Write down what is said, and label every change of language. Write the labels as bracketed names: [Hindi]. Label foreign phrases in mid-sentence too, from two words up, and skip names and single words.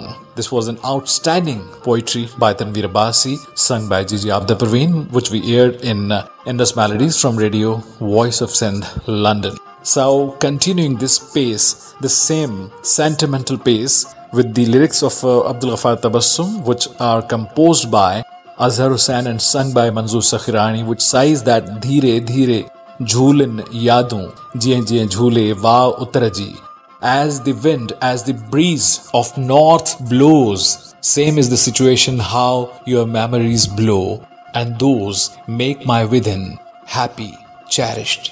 [English] This was an outstanding poetry by Tanveer Abbasi, sung by Gigi Abda Parveen, which we aired in Indus Melodies from Radio Voice of Sindh, London. So, continuing this pace, the same sentimental pace, with the lyrics of Abdul Ghaffar Tabassum, which are composed by Azhar Hussain and sung by Manzoor Sakhirani, which says that [Sindhi] ڌيرے ڌيرے جھولين يادون جيئي جيئي جھولي واءُ اتراجي. [English] As the wind, as the breeze of north blows, same is the situation how your memories blow, and those make my within happy, cherished.